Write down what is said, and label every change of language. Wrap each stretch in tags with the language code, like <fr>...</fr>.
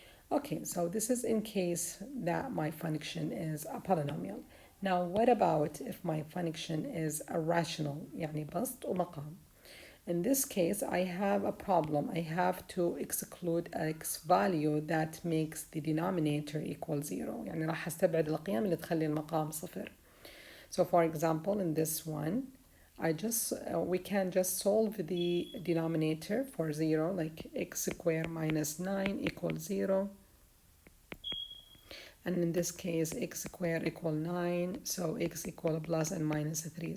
<en>Okay, so this is in case that my function is a polynomial. Now, what about if my function is a rational,</en> <ar>يعني بسط ومقام?</ar> <en>In this case, I have a problem. I have to exclude x value that makes the denominator equal 0.</en> <ar>يعني راح استبعد القيم اللي تخلي المقام صفر.</ar> <en>So for example, in this one, we can just solve the denominator for 0, like x squared minus 9 equals 0. And in this case, x squared equal 9, so x equal plus and minus 3.</en>